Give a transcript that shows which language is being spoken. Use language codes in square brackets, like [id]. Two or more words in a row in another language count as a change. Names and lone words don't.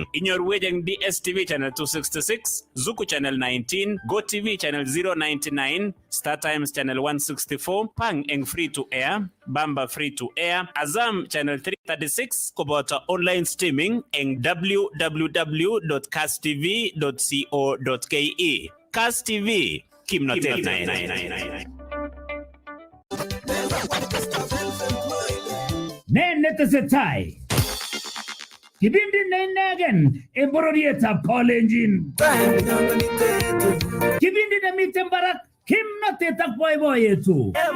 [kln] Inyorwech eng DSTV channel 266, Zuku channel 19, GoTV channel 099, Star Times channel 164, Pang eng [en] free to air, [kln] Bamba [en] free to air, [kln] Azam channel 336 koboto [en] online streaming [kln] eng www.kasstv.co.ke. Kass TV, kimnotet ne netesetai kibindi neinegen en bororietab Kalenjin, kibindi nemiten barak kimnotet ak boiboiyetu.